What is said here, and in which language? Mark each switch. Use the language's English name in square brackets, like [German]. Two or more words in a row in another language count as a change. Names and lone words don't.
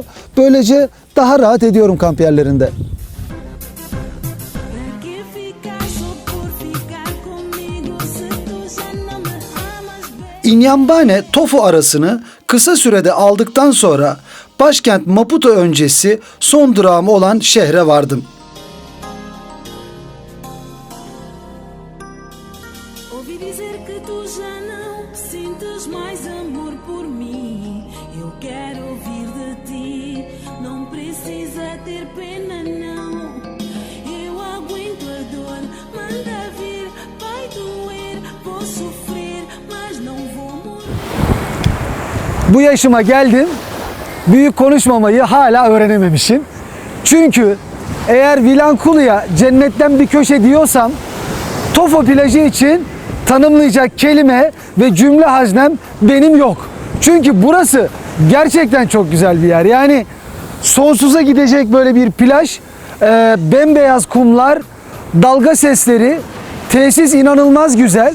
[Turkish] Böylece daha rahat ediyorum kamp yerlerinde. Inhambane Tofu arasını kısa sürede aldıktan sonra başkent Maputo öncesi son durağım olan şehre vardım. [Portuguese] Ouvi dizer que tu já não sintes mais amor por mim. Eu quero ouvir de ti. Não precisa ter pena, não. Eu aguento a dor. Manda vir, vai doer. Vou sofrer, mas não vou morrer. [Turkish] Bu yaşıma geldim, büyük konuşmamayı hala öğrenememişim. Çünkü eğer Vilankulu'ya cennetten bir köşe diyorsam, Tofu plajı için tanımlayacak kelime ve cümle haznem benim yok. Çünkü burası gerçekten çok güzel bir yer. Yani sonsuza gidecek böyle bir plaj, bembeyaz kumlar, dalga sesleri, tesis inanılmaz güzel.